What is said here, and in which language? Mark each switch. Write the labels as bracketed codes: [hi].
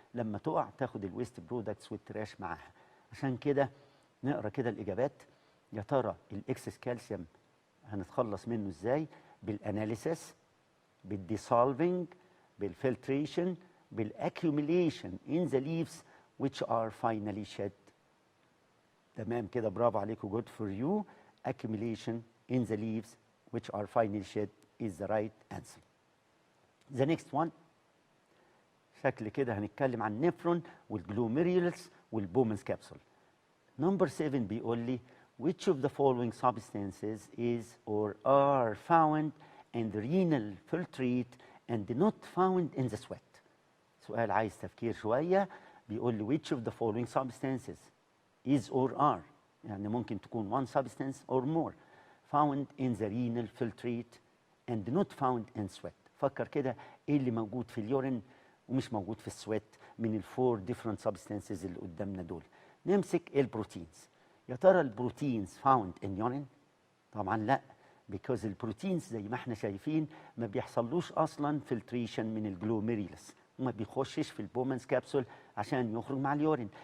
[ar] لما تقع تاخد الويست برودكتس والتراش معاها. عشان كده نقرا كده الإجابات. يا ترى الإكسس كالسيوم هنتخلص منه إزاي؟ بالأناليسيس، بالديسولفينج، بالفلتريشن، بالأكيوميليشن [en] in the leaves which are finally shed. [ar] تمام كده برافو عليكم. [en] good for you. accumulation in the leaves which are finally shed is the right answer. The next one [ar] شكل كده هنتكلم عن النفرون والجلوميريولس والبومنز كابسول. [en] Number 7 [ar] بيقول لي [en] which of the following substances is or are found in the renal filtrate and not found in the sweat. [ar] سؤال عايز تفكير شوية. بيقول لي [en] which of the following substances is or are [ar] يعني ممكن تكون [en] one substance or more found in the renal filtrate and not found in sweat. [ar] فكر كده ايه اللي موجود في اليورين ومش موجود في السويت من الفور [en] different substances [ar] اللي قدامنا دول. نمسك البروتينز. يا ترى البروتينز [en] found in urine؟ [ar] طبعا لا. because البروتينز زي ما احنا شايفين ما بيحصلوش اصلا فلتريشن من الجلوميريلس وما بيخشش في البومنز كابسول عشان يخرج مع اليورين.